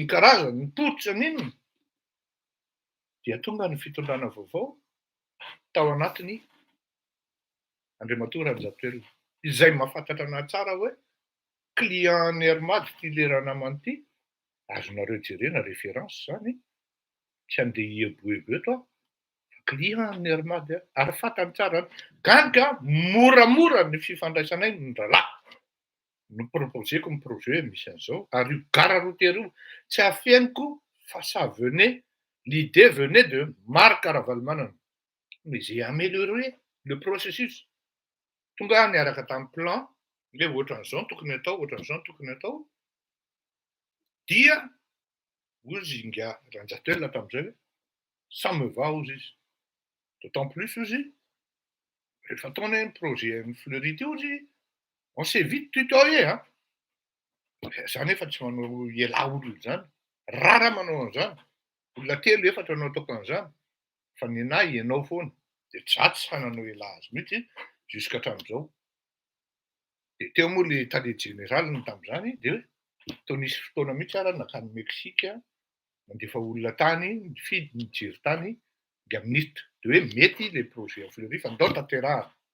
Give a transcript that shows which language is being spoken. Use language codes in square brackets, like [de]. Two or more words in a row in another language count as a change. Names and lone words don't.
[mg] karazany, ny potsy n'inona, dia tonga ny fitondrana vaovao tao anatiny Andriamatoa Ranjapelo, izay mahafantatra anahy tsara hoe client ny Hermady ty lera namany ty, azonareo jerena référence zany, tsy andeha hieboebo eto aho, client ny Hermady, ary fantany tsara gaga moramora ny fifandraisanay ny rahalahy. No proposeko ny projet misy an'izao, ary io gara routière io tsy afeniko fa [fr] ça venait, l'idée venait de Marc Ravalomanana. Mais j'ai amélioré le processus. [mg] Tonga niaraka tamin'ny plan, le ohatran'izao tokony atao, ohatran'izao tokony atao. Dia ozy nga Ranjapelo tamin'izay hoe [fr] ça me va [mg] ozy izy. [fr] D'autant plus [mg] ozy, rehefa ataonay ny projet ny Fleury ty ozy, [fr] on s'est vite tutoyé, hein. [mg] Zany efa tsy manao iala olona zany. Rara manao an'izany. Olona 3 efatra no ataoko an'izany. Fa ny anahy ianao foana. De tsy fananao iala azy mihitsy juska hatramin'izao. De teo moa le tale jeneraliny tamin'izany de tao nisy fotoana mihitsy ara nakany Meksika mandefa olona tany, nifidy nijery tany nga minitra de hoe mety le [fr] projet à Fleury [mg] fa ndao tanterahana.